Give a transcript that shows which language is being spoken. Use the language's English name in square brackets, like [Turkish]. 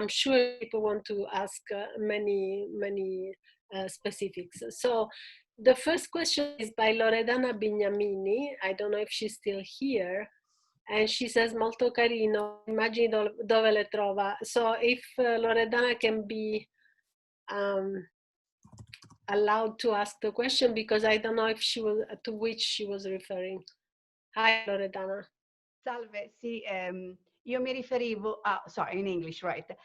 [English] I'm sure people want to ask many specifics. So the first question is by Loredana Bignamini. I don't know if she's still here. And she says, [Italian] molto carino, immagini dove le trova. [English] So if Loredana can be allowed to ask the question, because I don't know if she was, to which she was referring. Hi, Loredana. [Italian] Salve, sì, io mi riferivo, [English] sorry, in English, right?